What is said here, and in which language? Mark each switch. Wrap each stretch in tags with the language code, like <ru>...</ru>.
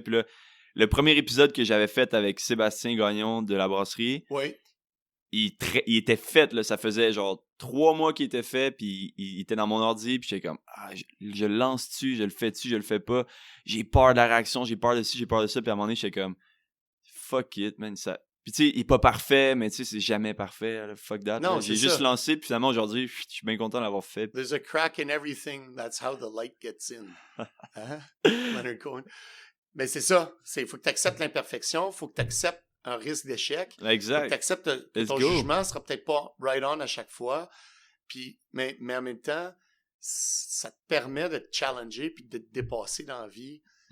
<fr>Puis là, le premier épisode que j'avais fait avec Sébastien Gagnon de la brasserie, il était fait, là, ça faisait genre 3 mois qu'il était fait, puis il était dans mon ordi, puis j'étais comme, je le lance-tu, je le fais-tu, je le fais pas, j'ai peur de la réaction, j'ai peur de ci, j'ai peur de ça, puis à un moment donné, j'étais comme, fuck it, man, ça... Puis tu sais, il est pas parfait, mais tu sais, c'est jamais parfait, là, fuck that. Non, j'ai juste lancé, puis finalement, aujourd'hui, je suis bien content d'avoir fait.</fr> <en>There's a crack in everything, that's how the light gets in. Leonard Cohen.</en> <fr>Mais c'est ça, il faut que tu acceptes l'imperfection, il faut que tu acceptes un risque d'échec. Exact. Faut que tu acceptes que ton jugement sera peut-être pas right on à chaque fois. Puis, mais en même temps, ça te permet de te challenger puis de te dépasser dans la vie.</fr>